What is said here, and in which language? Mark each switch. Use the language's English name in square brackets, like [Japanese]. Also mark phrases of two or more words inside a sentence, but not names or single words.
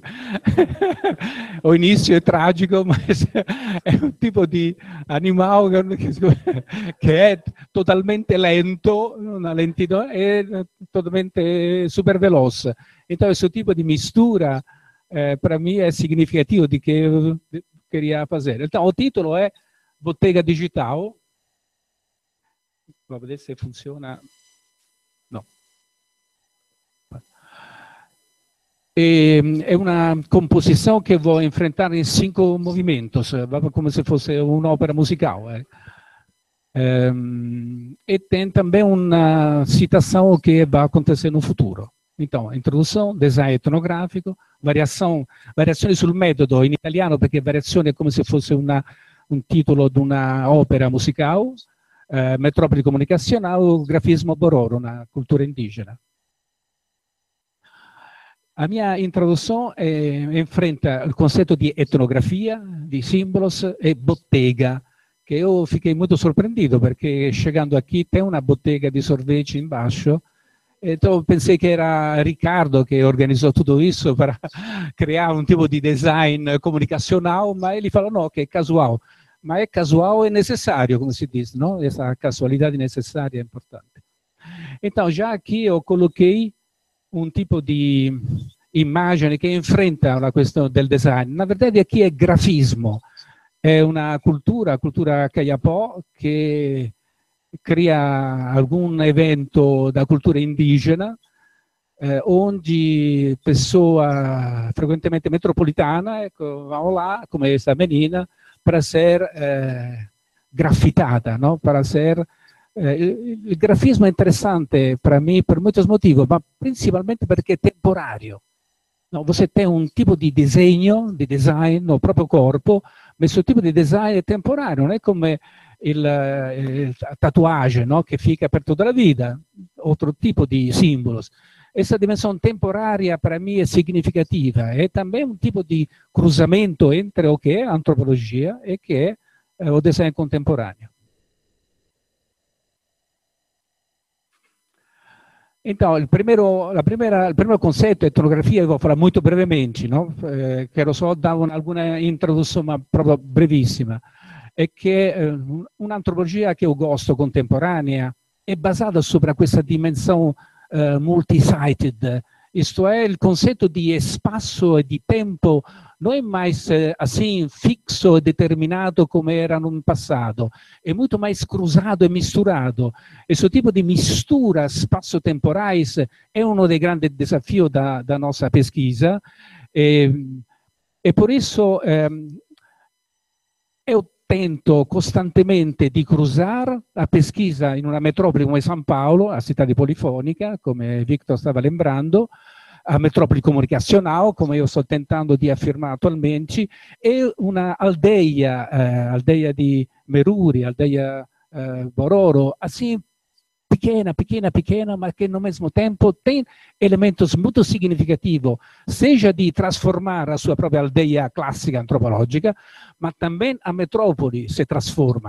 [Portuguese] O início é trágico, mas é um tipo de animal que é totalmente lento, uma lentidão é totalmente super veloce. Então, esse tipo de mistura, para mim, é significativo de que eu queria fazer. Então, o título é Bottega Digital. Vamos ver se funciona. Não. [Italian] È una composizione che [Portuguese] vou enfrentar [Italian] in 5 movimentos, come se fosse un'opera musicale. [Portuguese] E tem também uma citação que vai acontecer no futuro. Então, introdução, design etnográfico, [Italian] variazioni sul metodo in italiano, perché variazione è come se fosse un titolo di una opera musicale, metropoli comunicazionale, grafismo bororo, una cultura indigena. [Portuguese] A minha introdução enfrenta o conceito de etnografia, de símbolos e bottega, que eu fiquei muito surpreendido, porque chegando aqui tem uma bottega de sorvete embaixo, então pensei que era Ricardo que organizou tudo isso para criar um tipo de design comunicacional, mas ele falou não, que é casual. Mas é casual e necessário, como se diz, não? Essa casualidade necessária é importante. Então, já aqui eu coloquei [Italian] un tipo di immagine che enfrenta la questione del design. [Portuguese] Na verdade, aqui [Italian] è grafismo, è una cultura Kayapó, che cria alcun evento da cultura indigena, [Portuguese] onde pessoa frequentemente metropolitana, ecco, vão lá, [Italian] come questa [Portuguese] menina, para ser grafitada, no? Para ser [Italian] il grafismo è interessante [Portuguese] para mim por muitos motivos, [Italian] ma principalmente perché è temporário. [Portuguese] No, você tem um tipo de desenho, de design no próprio corpo, [Italian] ma questo tipo di design è temporário, non è come il tatuagem, [Portuguese] no? [Italian] Che fica per tutta la vita, [Portuguese] outro tipo di símbolos. Essa dimensão temporária para mim é significativa, é também um tipo de cruzamento entre o que é a antropologia e que é o design contemporâneo. Então, [Italian] il primo concetto, [Portuguese] etnografia, eu vou falar muito brevemente, no? Quero só dar alguma introdução, [Italian] ma proprio brevissima. È che un'antropologia che [Portuguese] eu gosto [Italian] contemporanea è basata sopra questa dimensione multi-sited, [Portuguese] isto é, [Italian] il concetto di espaço e di tempo [Portuguese] não é mais assim fixo e [Italian] determinato come era [Portuguese] no passado, é muito mais cruzado e misturado. Esse tipo de mistura espaço-temporais é um dos grandes desafios da nossa pesquisa e por isso eu tento [Italian] costantemente di [Portuguese] cruzar a pesquisa [Italian] in una metropoli come San Paolo, a città di Polifonica, come Victor stava lembrando, a metropoli comunicacional, come io sto tentando di affermare attualmente, e una aldeia, aldeia di Meruri, aldeia Bororo, assim, [Portuguese] pequena, mas que no mesmo tempo tem elementos muito significativos, seja de transformar a sua própria aldeia clássica antropológica, mas também a metrópole se transforma.